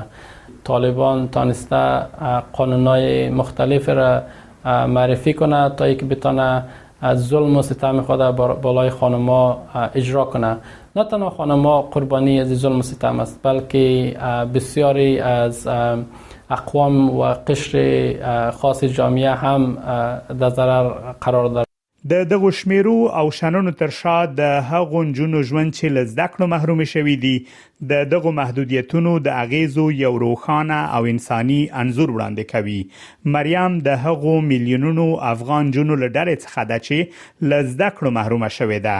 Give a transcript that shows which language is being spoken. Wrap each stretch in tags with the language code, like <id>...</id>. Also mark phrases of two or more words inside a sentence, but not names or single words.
<fa>طالبان تانسته قانونای مختلف را معرفی کنه تا اینکه بتونه ظلم و ستم خود بالای خانم‌ها اجرا کنه. نه تنها خانم‌ها قربانی از ظلم و ستم است، بلکه بسیاری از اقوام و قشر خاص جامعه هم در ضرر قرار دارند.</fa> <ps>د دغه شمیرو او شننو تر شا د هغو نجونو ژوند چې له زده کړو محروم شوي دي د دغه محدودیتونو د اغیزو یو روښانه او انساني انځور وړاندې کوي. مریم د هغو میلیونونو افغان نجونو له ډلې څخه ده چې له زده کړو محرومه شوې ده.</ps>